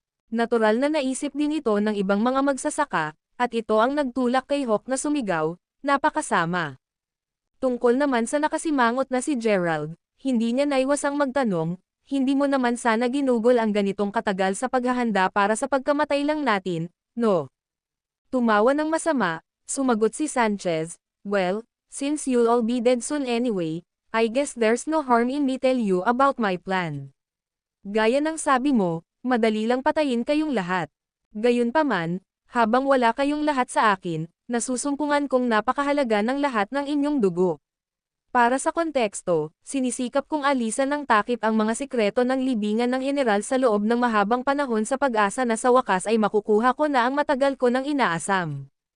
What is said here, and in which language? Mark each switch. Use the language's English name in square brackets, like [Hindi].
[Filipino] Natural na naisip din ito ng ibang mga magsasaka, at ito ang nagtulak kay Hawk na sumigaw, napakasama. Tungkol naman sa nakasimangot na si Gerald, hindi niya naiwasang magtanong, hindi mo naman sana ginugol ang ganitong katagal sa paghahanda para sa pagkamatay lang natin, no? Tumawa ng masama, sumagot si Sanchez, [English] well, since you'll all be dead soon anyway, I guess there's no harm in me tell you about my plan. [Filipino] Gaya ng sabi mo, madali lang patayin kayong lahat. Gayunpaman, habang wala kayong lahat sa akin, nasusumpungan kong napakahalaga ng lahat ng inyong dugo. Para sa konteksto, sinisikap kong alisan ng takip ang mga sikreto ng libingan ng general sa loob ng mahabang panahon sa pag-asa na sa wakas ay makukuha ko na ang matagal ko nang inaasam.